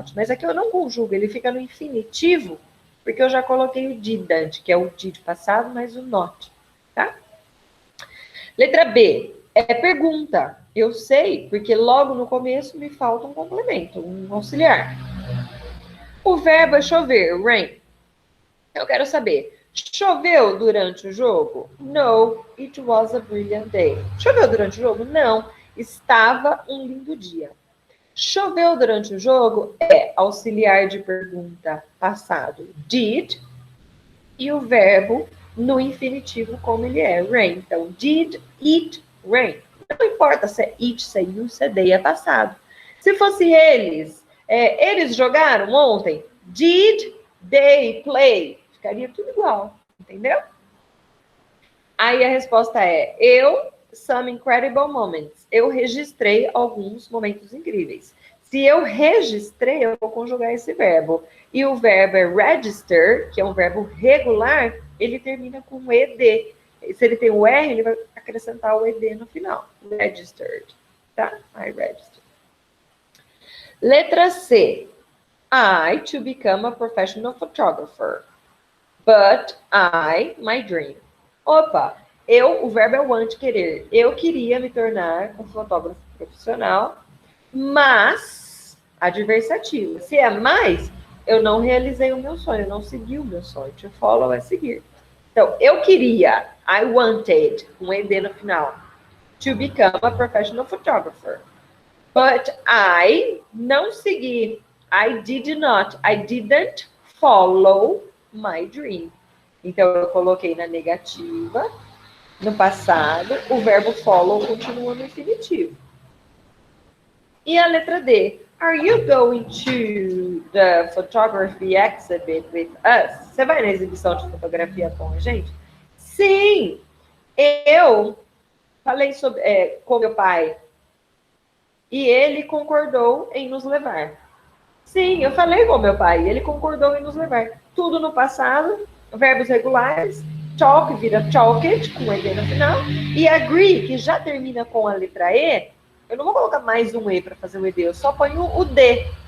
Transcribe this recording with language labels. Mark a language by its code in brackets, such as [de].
[pt] Mas aqui eu não conjugo, ele fica no infinitivo, porque eu já coloquei o didn't, que é o did passado, mais o not, tá? Letra B, é pergunta. Eu sei, porque logo no começo me falta um complemento, um auxiliar. O verbo é chover, rain. Eu quero saber, choveu durante o jogo? [en] No, it was a brilliant day. [pt] Choveu durante o jogo? Não, estava um lindo dia. Choveu durante o jogo é auxiliar de pergunta passado, did, e o verbo no infinitivo como ele é, rain. Então, [en] did it rain? [pt] Não importa se é it, se é you, se é they, é passado. Se fosse eles, eles jogaram ontem? [en] Did they play? [pt] Ficaria tudo igual, entendeu? Aí a resposta é, [en] some incredible moments. [pt] Eu registrei alguns momentos incríveis. Se eu registrei, eu vou conjugar esse verbo. E o verbo é register, que é um verbo regular, ele termina com ed. Se ele tem o R, ele vai acrescentar o ed no final. Registered, tá? [en] I registered. [pt] Letra C. [en] I to become a professional photographer. But my dream. [pt] Opa, o verbo é want, querer. Eu queria me tornar um fotógrafo profissional, mas, adversativo. Se é mais, eu não realizei o meu sonho, eu não segui o meu sonho. To follow é seguir. Então, eu queria, [en] I wanted, [pt] com ed no final, [en] to become a professional photographer. But I [pt] não segui. [en] I didn't follow my dream. [pt] Então, eu coloquei na negativa, no passado, o verbo follow continua no infinitivo. E a letra D. [en] Are you going to the photography exhibit with us? [pt] Você vai na exibição de fotografia com a gente? Sim! Eu falei com meu pai e ele concordou em nos levar. Sim, eu falei com meu pai, ele concordou em nos levar. Tudo no passado, verbos regulares, talk vira talked, com ed no final, e agree, que já termina com a letra E, eu não vou colocar mais um E para fazer o ed, eu só ponho o D.